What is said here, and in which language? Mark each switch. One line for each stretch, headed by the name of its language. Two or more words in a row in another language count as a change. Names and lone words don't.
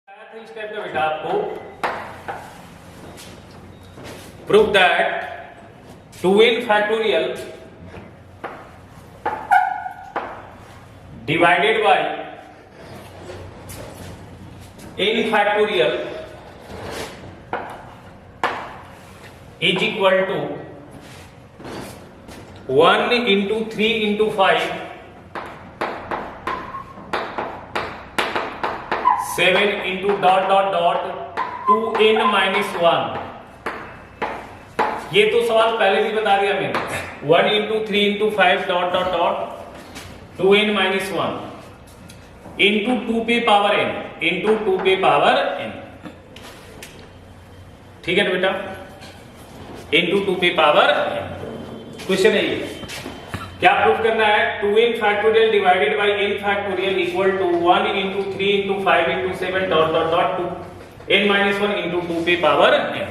Hindi: इस टाइप का बेटा आपको
English: prove that 2n factorial divided by n factorial is equal to 1 into 3 into 5 7 into dot dot dot 2n minus 1।
Hindi: ये तो सवाल पहले भी बता दिया मैंने।
English: 1 into 3 into 5 dot dot dot 2n minus 1 into 2 पे पावर n into 2 पे पावर n।
Hindi: ठीक है ना बेटा, into 2 पे पावर n। क्वेश्चन है ये, क्या प्रूफ करना है?
English: 2n factorial divided by n factorial equal to 1 into 3 into 5 into 7 dot dot dot 2n minus 1 into 2 पे पावर n।